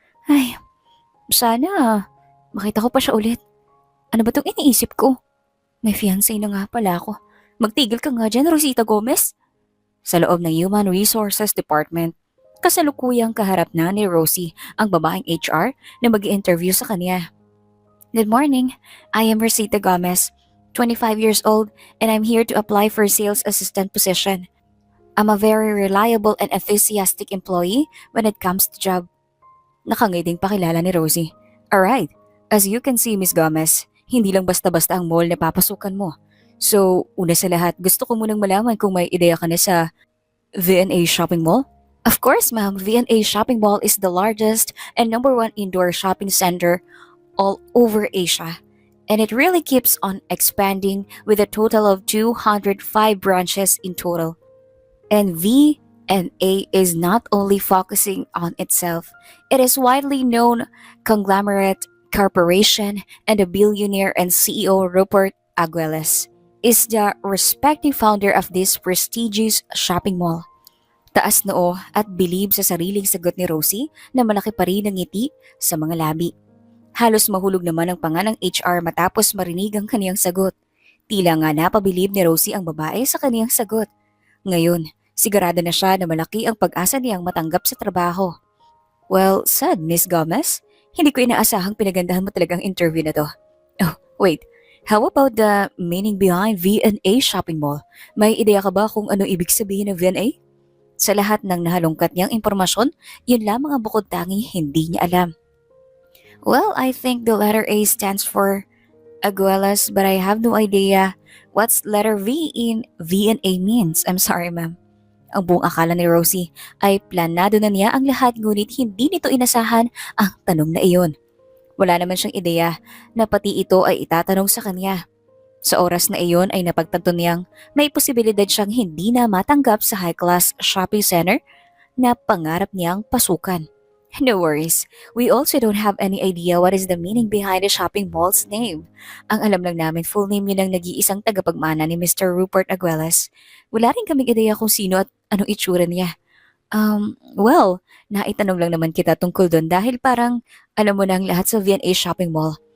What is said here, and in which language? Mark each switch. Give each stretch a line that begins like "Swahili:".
Filipino: Ay, sana makita ko pa siya ulit. Ano ba itong iniisip ko? May fiancé na nga pala ako. Magtigil ka nga dyan, Rosita Gomez. Sa loob ng Human Resources Department, kasalukuyang kaharap na ni Rosie ang babaeng HR na mag-i-interview sa kanya.
English: Good morning. I am Rosita Gomez, 25 years old, and I'm here to apply for a sales assistant position. I'm a very reliable and enthusiastic employee when it comes to job.
Filipino: Nakangiting pakilala ni Rosie.
English: Alright, as you can see,
Filipino: Miss Gomez, hindi lang basta-basta ang mall na papasukan mo. So, una sa lahat, gusto ko munang malaman kung may ideya ka na sa V&A Shopping Mall?
English: Of course, ma'am. V&A Shopping Mall is the largest and #1 indoor shopping center all over Asia. And it really keeps on expanding with a total of 205 branches in total. And V&A is not only focusing on itself, it is widely known conglomerate corporation and the billionaire and CEO Rupert Aguiles is the respected founder of this prestigious shopping mall.
Filipino: Taas noo at bilib sa sariling sagot ni Rosie na malaki pa rin ang ngiti sa mga labi. Halos mahulog naman ang panga ng HR matapos marinig ang kaniyang sagot. Tila nga napabilib ni Rosie ang babae sa kaniyang sagot. Ngayon, sigurado na siya na malaki ang pag-asa niyang matanggap sa trabaho.
English: Well said,
Filipino: Miss Gomez. Hindi ko inaasahang pinagandahan mo talagang interview na to.
English: Oh, wait. How about the meaning behind V&A Shopping Mall?
Filipino: May ideya ka ba kung ano ibig sabihin ng V&A? Sa lahat ng nahalungkat niyang impormasyon, yun lamang ang bukod tangi hindi niya alam.
English: Well, I think the letter A stands for Aguilas, but I have no idea what's letter V in V&A means. I'm sorry, ma'am.
Filipino: Ang buong akala ni Rosie ay planado na niya ang lahat ngunit hindi nito inasahan ang tanong na iyon. Wala naman siyang ideya na pati ito ay itatanong sa kanya. Sa oras na iyon ay napagtanto niyang may posibilidad siyang hindi na matanggap sa high-class shopping center na pangarap niyang pasukan.
English: No worries, we also don't have any idea what is the meaning behind the shopping mall's name.
Filipino: Ang alam lang namin full name yun ng nag-iisang tagapagmana ni Mr. Rupert Aguiles. Wala rin kaming ideya kung sino at anong itsura niya. Well, naitanong lang naman kita tungkol doon dahil parang alam mo na ang lahat sa V&A Shopping Mall.